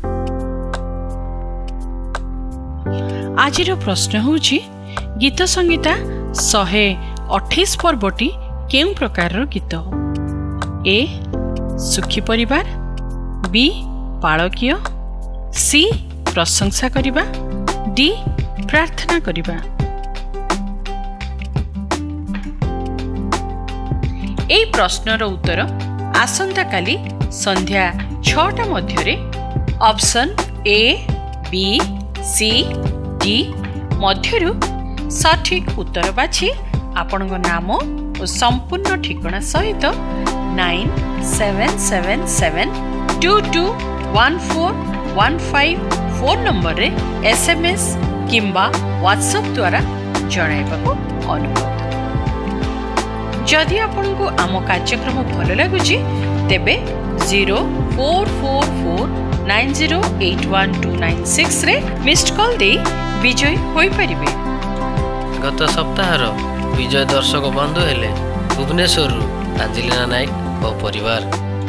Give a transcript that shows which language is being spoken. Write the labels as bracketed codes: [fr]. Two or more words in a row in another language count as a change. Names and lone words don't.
[or] ଆଜିର ପ୍ରଶ୍ନ ହେଉଛି ଗୀତ ସଂହିତା 128 ପର୍ବଟି କେଉଁ ପ୍ରକାରର ଗୀତ? ଏ ସୁଖୀ ପରିବାର, ବି ପାଳକୀୟ, ସି ପ୍ରଶଂସା କରିବା, ଡି ପ୍ରାର୍ଥନା କରିବା। ଏହି ପ୍ରଶ୍ନର ଉତ୍ତର ଆସନ୍ତାକାଲି ସନ୍ଧ୍ୟା 6ଟା ମଧ୍ୟରେ ଅପସନ ଏ, ବି, ସି, ଡି ମଧ୍ୟରୁ ସଠିକ ଉତ୍ତର ବାଛି ଆପଣଙ୍କ ନାମ ଓ ସମ୍ପୂର୍ଣ୍ଣ ଠିକଣା ସହିତ 9777221415 ଫୋନ ନମ୍ବରରେ SMS କିମ୍ବା WhatsApp ଦ୍ୱାରା ଜଣାଇବାକୁ ଅନୁରୋଧ। ଯଦି ଆପଣଙ୍କୁ ଆମ କାର୍ଯ୍ୟକ୍ରମ ଭଲ ଲାଗୁଛି ତେବେ 0444908126 ରେ ମିସ୍ଡ କଲ ଦେଇ ବିଜୟୀ ହୋଇ ପାରିବେ। ଗତ ସପ୍ତାହର ବିଜୟୀ ଦର୍ଶକ ବନ୍ଧୁ ହେଲେ ଭୁବନେଶ୍ୱର ଅଞ୍ଜଳିନା ନାୟକ ଓ ପରିବାର।